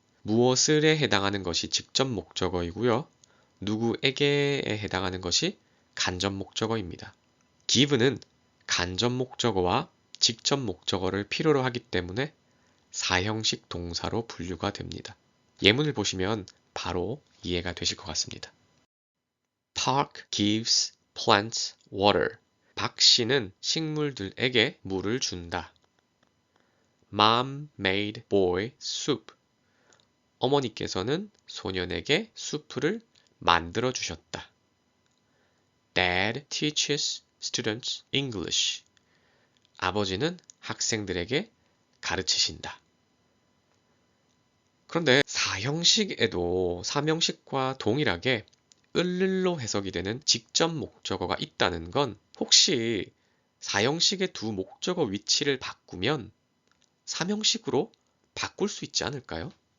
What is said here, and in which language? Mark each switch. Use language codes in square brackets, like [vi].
[ko] 무엇을에 해당하는 것이 직접 목적어이고요. 누구에게에 해당하는 것이 간접 목적어입니다. give는 간접 목적어와 직접 목적어를 필요로 하기 때문에 사형식 동사로 분류가 됩니다. 예문을 보시면 바로 이해가 되실 것 같습니다. [en] Park gives plants water. [ko] 박 씨는 식물들에게 물을 준다. [en] Mom made boy soup. [ko] 어머니께서는 소년에게 수프를 만들어 주셨다. [en] Dad teaches students English. [ko] 아버지는 학생들에게 가르치신다. 그런데 사형식에도 삼형식과 동일하게 을로 해석이 되는 직접 목적어가 있다는 건 혹시 사형식의 두 목적어 위치를 바꾸면 삼형식으로 바꿀 수 있지 않을까요?